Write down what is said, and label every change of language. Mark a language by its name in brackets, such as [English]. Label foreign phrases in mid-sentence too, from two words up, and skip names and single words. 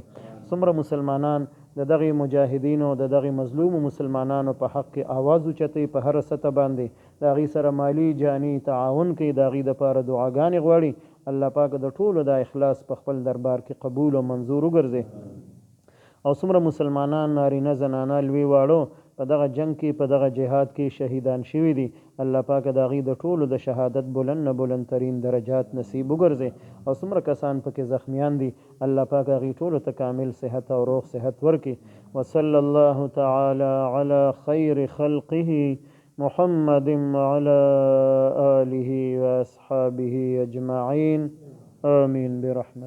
[Pashto] څومره مسلمانان د دغې مجاهدینو د دغې مظلومو مسلمانانو په حق کې آواز اوچتوي، په هره سطح باندې د هغې سره مالی جاني تعاون کوي، د هغې دپاره دعاګانې غواړي. الله پاک د ټولو دا اخلاص په خپل دربار کې قبول او منظور وګرځي. او څومره مسلمانان نارینه زنانه لوی واړه په دغه جنگ کې په دغه جهاد کې شهیدان شوي دي، الله پاک د هغې د ټولو د شهادت بلند نه بلندترین درجات نصیب وګرځي. او څومره کسان پکې زخمیان دي، الله پاک هغې ټولو ته کامل صحت او روغ صحت ورکړي. [Arabic] وصلی الله تعالی علی خیر خلقه محمد وعلى آله واصحابه اجمعین، آمین برحمته.